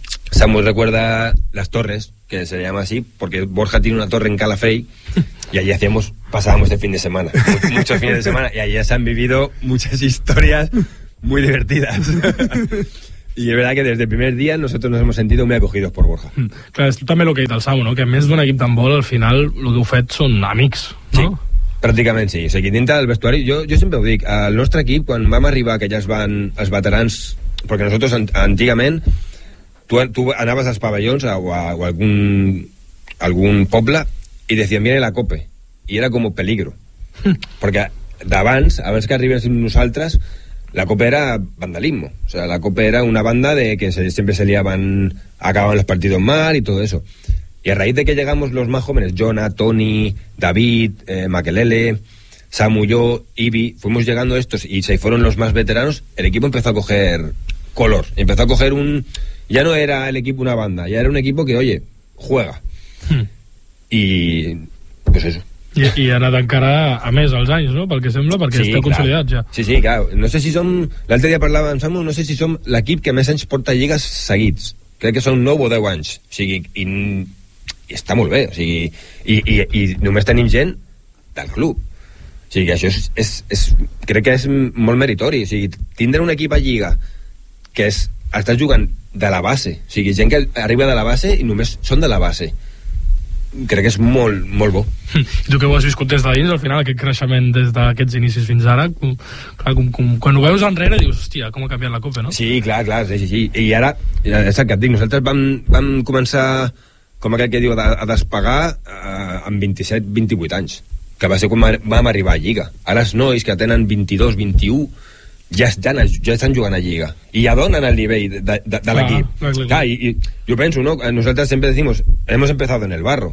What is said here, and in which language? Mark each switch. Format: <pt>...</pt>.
<es>Samu recuerda Las Torres, que se llama así, porque Borja tiene una torre en Calafell, y allí pasábamos de fin de semana, muchos fines de semana, y allí se han vivido muchas historias muy divertidas. Y es verdad que desde el primer día nosotros nos hemos sentido muy acogidos por Borja. Claro, es también lo que ha dicho el Samu, ¿no? Que en vez de un equipo de handball, al final lo que</es> <ca>heu fet son amics,</ca> <es>¿no? Sí.</es> <ca>Pràcticament sí, o sigui, dintre del vestuari jo sempre ho dic, el nostre equip quan vam arribar que ja es van els veterans, perquè nosaltres antigament tu anaves als pavellons o a algun poble i</ca> <es>decían viene la cope</es> <ca>i era com peligro perquè d'abans que arribés nosaltres la cope era</ca> <es>vandalismo, o sea, la cope era una banda de que sempre se liaban, acababan los partidos mal y todo eso. Y a raíz de que llegamos los más jóvenes, Jonah, Tony, David, Makelele, Samu, yo, Ibi, fuimos llegando estos y se fueron los más veteranos, el equipo empezó a coger color, empezó a coger un... Ya no era el equipo una banda, ya era un equipo que, oye, juega. Y pues eso.</es> <ca>I ha anat encara a més als anys, no? Pel que sembla, perquè sí, esteu consolidats ja. Sí, clar. No sé si som... L'altre dia parlava amb Samu, no sé si som l'equip que més anys porta lligues seguits. Crec que són 9 o 10 anys. O sigui, i està molt bé, o sigui, i només tenim gent del club. O sigui, això és crec que és molt meritori, o sigui, tindre un equip a lliga que és està jugant de la base, o sigui, gent que arriba de la base i només són de la base. Crec que és molt molt bo. I tu que ho has viscut des de dins, al final aquest creixement des d'aquests inicis fins ara, com quan ho veus enrere dius, hòstia, com ha canviat la copa, no? Sí, clar, sí. I ara és el que et dic, nosaltres vam començar com aquell que diu, a despegar amb 27-28 anys, que va ser quan vam arribar a Lliga. Ara els nois que tenen 22-21 ja estan jugant a Lliga i ja donen el nivell de l'equip. Jo penso, no?</ca> <es>Nosaltres sempre decimos, hemos empezado en el barro.</es>